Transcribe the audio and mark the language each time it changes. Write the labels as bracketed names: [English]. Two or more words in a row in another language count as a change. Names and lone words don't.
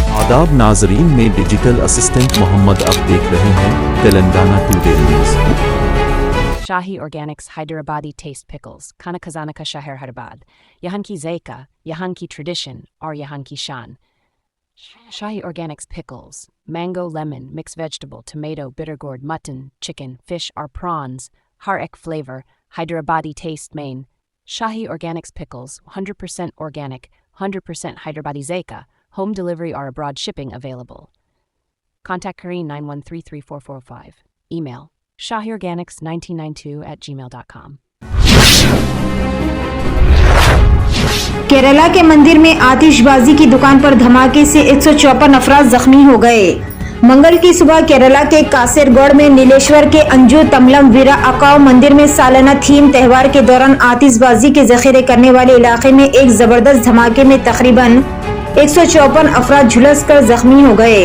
[Urdu] آداب ناظرین میں [English] digital assistant [Urdu] محمد اب دیکھ رہے ہیں تلنگانہ ٹوڈے نیوز. [English] Shahi Organics Hyderabadi Taste Pickles, [Urdu] کھانا خزانہ کا شہر Hyderabad، یہاں کی ذائقہ، یہاں کی Tradition، اور یہاں کی شان. [English] Shahi Organics Pickles, mango, lemon, mixed vegetable, tomato, bitter gourd, mutton, chicken, fish or prawns, [Urdu] ہر ایک [English] flavor, Hyderabadi taste main. Shahi Organics Pickles, 100% organic, 100% Hyderabadi Zaika, home delivery or abroad shipping available. Contact Kareen 9133445. Email shahiorganics1992@gmail.com. [Urdu] کیرالا کے مندر میں آتشبازی کی دکان پر دھماکے سے 154 افراد زخمی ہو گئے. منگل کی صبح کیرالا کے کاسرگوڑ میں نیلیشور کے انجو تملم ویرا اکاؤ مندر میں سالانہ تھیم تہوار کے دوران آتشبازی کے ذخیرے کرنے والے علاقے میں ایک زبردست دھماکے میں تقریباً 154 افراد جھلس کر زخمی ہو گئے.